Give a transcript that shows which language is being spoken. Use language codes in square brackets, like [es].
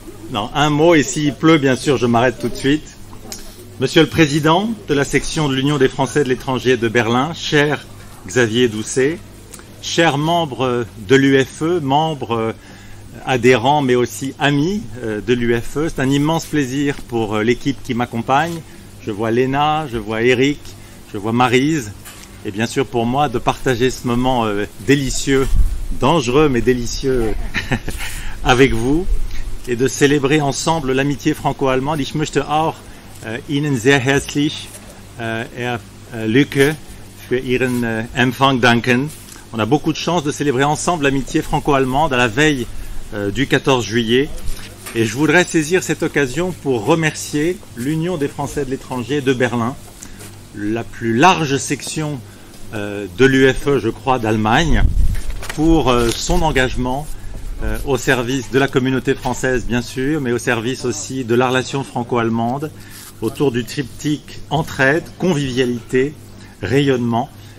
[fr] Non, un mot, et s'il pleut, bien sûr, je m'arrête tout de suite. Monsieur le Président de la section de l'Union des Français de l'étranger de Berlin, cher Xavier Doucet, chers membres de l'UFE, membres adhérents mais aussi amis de l'UFE, c'est un immense plaisir pour l'équipe qui m'accompagne. Je vois Léna, je vois Eric, je vois Maryse, et bien sûr pour moi de partager ce moment délicieux, dangereux mais délicieux avec vous, et de célébrer ensemble l'amitié franco-allemande. [de] Ich möchte auch Ihnen sehr herzlich, Herr Lücke, für Ihren Empfang danken. [fr] On a beaucoup de chance de célébrer ensemble l'amitié franco-allemande à la veille du 14 juillet. Et je voudrais saisir cette occasion pour remercier l'Union des Français de l'étranger de Berlin, la plus large section de l'UFE, je crois, d'Allemagne, pour son engagement au service de la communauté française, bien sûr, mais au service aussi de la relation franco-allemande, autour du triptyque entraide, convivialité, rayonnement.